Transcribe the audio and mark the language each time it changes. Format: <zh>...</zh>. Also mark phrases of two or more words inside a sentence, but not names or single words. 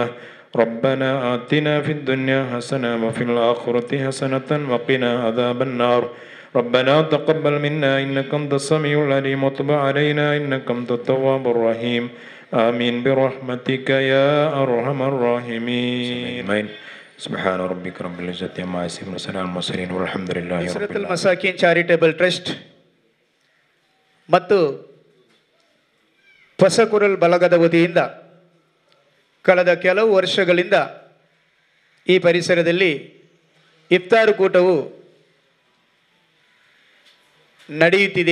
<ar>ربنا آتنا في الدنيا حسنة وفي الآخرة حسنة وقنا عذاب النار. ربنا تقبل منا إنك أنت السميع العليم وتب علينا إنك أنت التواب الرحيم. آمين برحمتك يا أرحم الراحمين. سبحان ربك رب العزة عما يصفون وسلام على المرسلين والحمد لله رب العالمين.</ar> <kn>ನುಸ್ರತುಲ್ ಮಸಾಕಿನ್ ಚಾರಿಟೇಬಲ್ ಟ್ರಸ್ಟ್ ಮತ್ತು ಹೊಸಕುರಲ್ ಬಳಗದ ವತಿಯಿಂದ ಕಳೆದ ಕೆಲವು ವರ್ಷಗಳಿಂದ ಈ ಪರಿಸರದಲ್ಲಿ ಇಫ್ತಾರ್ ಕೂಟವು ನಡೆಯುತ್ತಿದೆ.</kn>